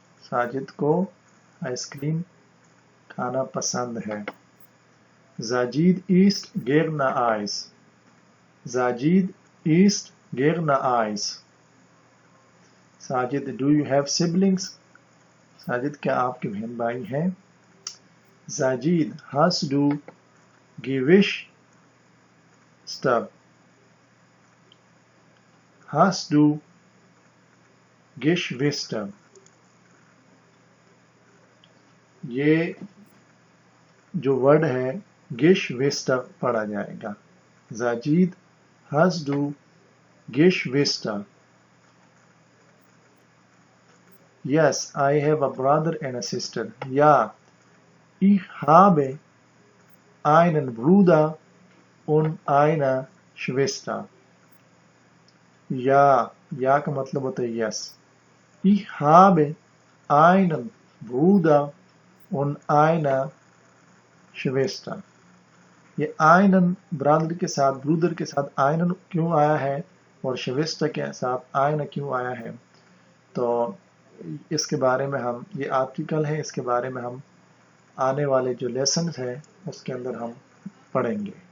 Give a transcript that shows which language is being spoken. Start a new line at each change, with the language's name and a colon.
Urdu: ساجد کو ice cream کھانا پسند ہے.
German: زاجید isst gerne Eis. زاجید isst gerne Eis.
English: Sajid do you have siblings.
Urdu: Sajid کیا آپ کے بہن بھائی ہیں.
German: زاجید hast du Geschwister. hast du Geschwister.
Urdu: یہ جو ورڈ ہے Geschwister پڑھا جائے گا.
German: زاجید hast du Geschwister.
English: Yes, I have a brother and a sister.
German: Ja, ich habe einen Bruder und eine Schwester.
Urdu: Ja, ja کا مطلب ہوتا ہے yes.
German: Ich habe einen Bruder und eine Schwester.
Urdu: یہ einen برادر کے ساتھ برودر کے ساتھ einen کیوں آیا ہے اور Schwester کے ساتھ eine کیوں آیا ہے، تو اس کے بارے میں ہم، یہ آرٹیکل ہے، اس کے بارے میں ہم آنے والے جو لیسنز ہیں اس کے اندر ہم پڑھیں گے.